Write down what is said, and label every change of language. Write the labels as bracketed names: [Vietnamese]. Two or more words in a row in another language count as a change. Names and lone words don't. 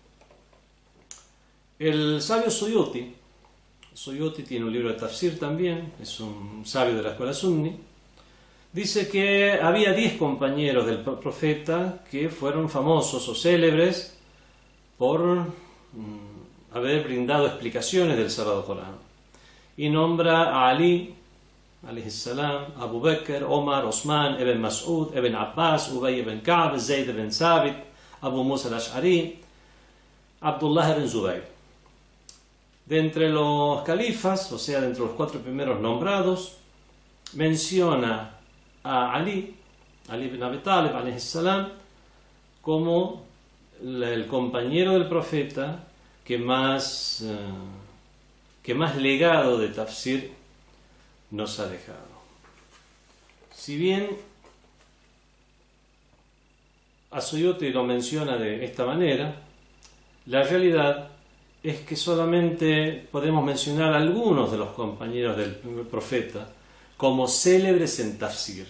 [Spanish] El sabio Suyuti tiene un libro de tafsir también, es un sabio de la escuela sunni, dice que había 10 compañeros del profeta que fueron famosos o célebres por haber brindado explicaciones del Sagrado Corán. Y nombra a Ali, [Arabic] عليه السلام, [Spanish] Abu Bakr, Omar, Osman, Ibn Mas'ud, Ibn Abbas, Ubay ibn Ka'b, Zayd ibn Thabit, Abu Musa al-Ash'ari, Abdullah ibn Zubayr. De entre los califas, o sea, de entre los 4 primeros nombrados, menciona a Ali ibn Abi Talib, [Arabic] عليه السلام, [Spanish] como el compañero del profeta que más legado de tafsir nos ha dejado. Si bien As-Suyuti lo menciona de esta manera, la realidad es que solamente podemos mencionar a algunos de los compañeros del profeta como célebres en tafsir.